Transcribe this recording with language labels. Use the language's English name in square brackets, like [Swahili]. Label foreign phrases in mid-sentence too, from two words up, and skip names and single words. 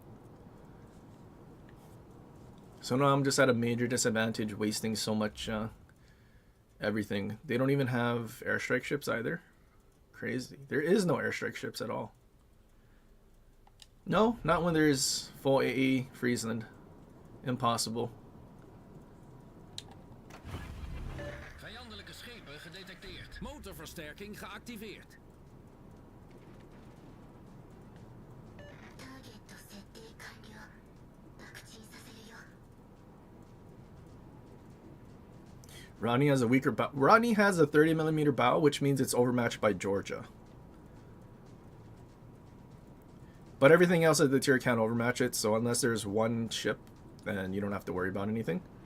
[English] So now I'm just at a major disadvantage, wasting so much everything. They don't even have airstrike ships either. Crazy. There is no airstrike ships at all. No, not when there's full AE Friesland. Impossible. [Dutch] Vijandelijke schepen gedetecteerd. Motorversterking geactiveerd. [Japanese] ターゲット設定完了。爆沈させるよ。 [English] Rodney has a weaker bow. Rodney has a 30mm bow, which means it's overmatched by Georgia. But everything else of the tier can't overmatch it, so unless there's one ship, then you don't have to worry about anything.